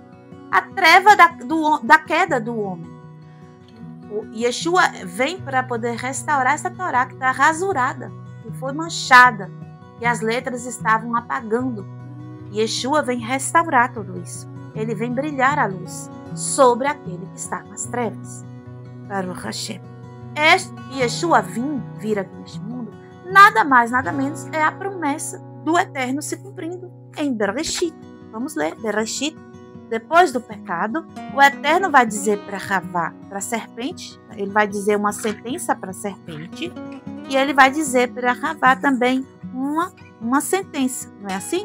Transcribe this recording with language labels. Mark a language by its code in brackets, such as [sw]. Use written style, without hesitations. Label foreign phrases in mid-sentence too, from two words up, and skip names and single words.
[pt] A treva da queda do homem. O Yeshua vem para poder restaurar essa Torá que está rasurada, que foi manchada, que as letras estavam apagando. Yeshua vem restaurar tudo isso. Ele vem brilhar a luz sobre aquele que está nas trevas. [he] ברוך השם. [pt] Yeshua vir aqui neste mundo, nada mais, nada menos, é a promessa do Eterno se cumprindo em Bereshit. Vamos ler, Bereshit. Depois do pecado, o Eterno vai dizer para Havá, para a serpente, ele vai dizer uma sentença para a serpente, e ele vai dizer para Havá também uma sentença, não é assim?